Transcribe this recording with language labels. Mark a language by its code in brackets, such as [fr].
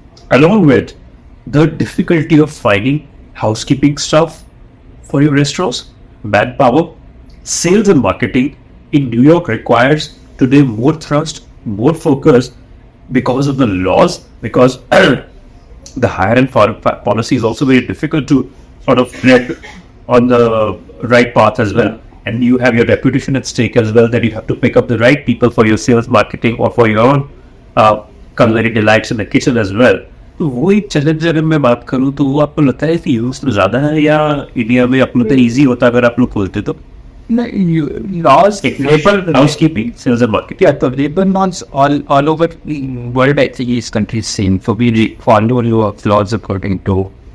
[en] Along with the difficulty of finding housekeeping staff for your restaurants, manpower, sales and marketing in New York requires today more thrust, more focus because of the laws, because the hire and fire policy is also very difficult to sort of tread on the right path as well. And you have your reputation at stake as well, that you have to pick up the right people for your sales, marketing, or for your own culinary delights in the kitchen as well. [hi] तो वो एक challenge अगर मैं बात करूँ तो वो आपको लगता है कि यूज तो ज़्यादा है या इंडिया में आपको लगता है ईजी होता अगर आप लोग खोलते तो? [en] Laws, labor, housekeeping, sales and marketing. Yeah, the labor laws all over the world, I think, is country same. So we follow laws according to